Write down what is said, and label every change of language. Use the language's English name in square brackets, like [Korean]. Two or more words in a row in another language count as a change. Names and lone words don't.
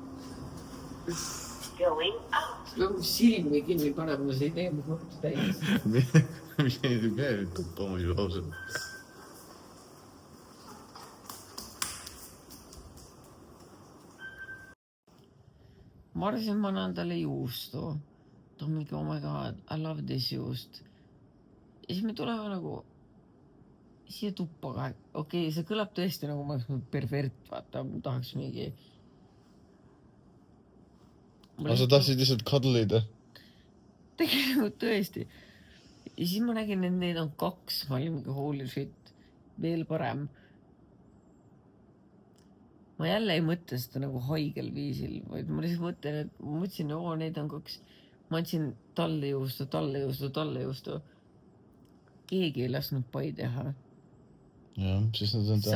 [Estonian] Sul on silmi kinni panema, see ei tee mu kõhtu täis. Mine nüüd tuppa muidu ausalt. Ma arvasin, ma annan talle juustu. Ta on mingi, [English] oh my god, I love this juust. [Estonian] Ja siis me tuleme nagu siia tuppa ka. Okei, see kõlab tõesti nagu ma oleks pervert, vaata, ma tahaks mingi... Aga sa tahtsid lihtsalt cuddle'ida? Tegelikult tõesti. ja siis ma nägin, et neid on 2, ma olin mingi [English] holy shit, [Estonian] veel parem. Ma jälle ei mõtle seda nagu haigel viisil, vaid ma lihtsalt mõtlen, et ma mõtlesin, neid on 2. Ma andsin talle juustu. Keegi ei lasknud pai teha. jah, siis nad on